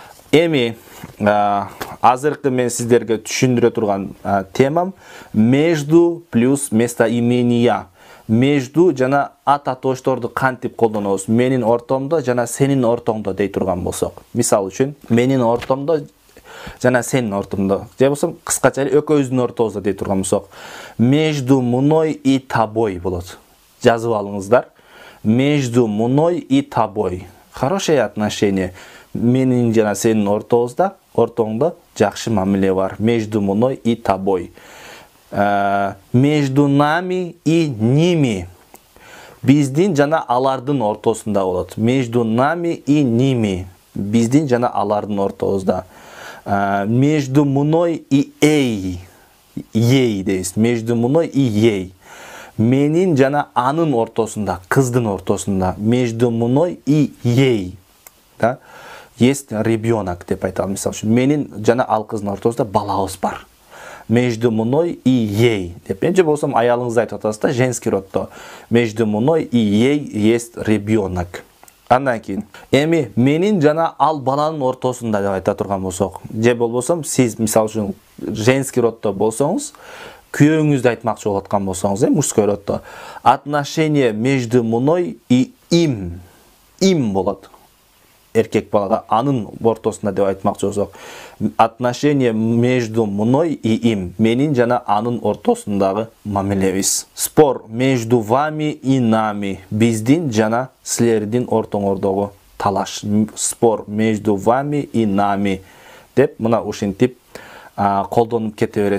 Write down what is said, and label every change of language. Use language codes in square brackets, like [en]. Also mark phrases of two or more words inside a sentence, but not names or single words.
[ky] Эми азыркы мен сиздерге түшүндүрө турган темам [ru] между плюс местоимения. [ky] Между жана ат атоошторду кантип колдонобуз? Менин ортомдо жана сенин ортоңдо дей турган болсок. Мисал үчүн, менин ортомдо жана сенин ортоңдо. Же болсо кыскача экөөбүздүн ортобузда дей турган болсок, [ru] между мной и тобой болот. [ky] Жазып алыңыздар. [ru] Между мной и тобой. Хорошее отношение. [ky] Менин жана сенин ортоңдо жакшы мамиле бар. [ru] Между мной и тобой. Между нами и ними. [ky] Биздин жана алардын ортосунда болот. [ru] Между нами и ними. [ky] Биздин жана алардын ортобузда. [ru] Между мной и ей дейбиз. Между мной и ей. [ky] Менин жана анын ортосунда, кыздын ортосунда. [ru] Между мной и ей. Да? Есть ребенок [ky] деп айталым. Мисалы үчүн, менин жана ал кыздын ортосунда балабыз бар. [ru] Между мной и ей. [ky] Деп же болсом аялыңызды айтып атасыз да, [ru] женский роддо. Между мной и ей есть ребенок. [ky] Андан кийин, эми менин жана ал баланын ортосунда деп айта турган болсок, же болбосом сиз мисалы үчүн [ru] женский роддо [ky] болсоңуз, күйөөңүздү айтмакчы болуп аткан болсоңуз, [ru] мужской роддо, отношение между мной и им болот. [ky] Эркек балага анын ортосунда деп айтмакчы болсок, [ru] отношение между мной и им, [ky] менин жана анын ортосундагы мамилебиз. [ru] Спор между вами и нами, [ky] биздин жана силердин ортоңордогу талаш. [ru] Спор между вами и нами [ky] деп мына ушинтип колдонуп кете берет.